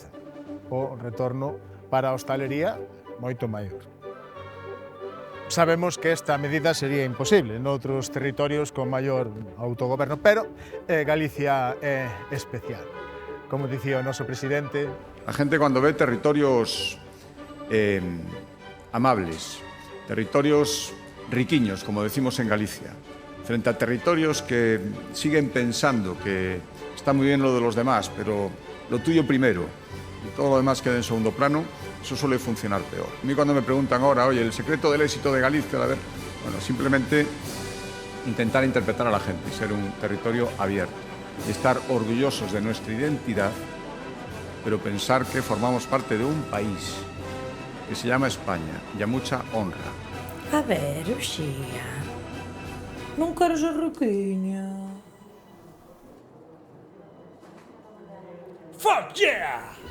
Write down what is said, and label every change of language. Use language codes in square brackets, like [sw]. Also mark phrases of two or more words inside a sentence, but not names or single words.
[gl] O retorno para a hostalería moito maior. Sabemos que esta medida sería imposible noutros territorios con maior autogoberno, pero Galicia é especial. Como dicía o noso presidente... [es] A gente cuando ve territorios amables, territorios riquiños, como decimos en Galicia, frente a territorios que siguen pensando que está muy bien lo de los demás, pero lo tuyo primero y todo lo demás queda en segundo plano, eso suele funcionar peor. A mí cuando me preguntan ahora, oye, el secreto del éxito de Galicia, a ver, bueno, simplemente intentar interpretar a la gente y ser un territorio abierto, y estar orgullosos de nuestra identidad, pero pensar que formamos parte de un país que se llama España y a mucha honra. [gl] A ver, Uxía, non quero ser riquiña. [en] Fuck yeah!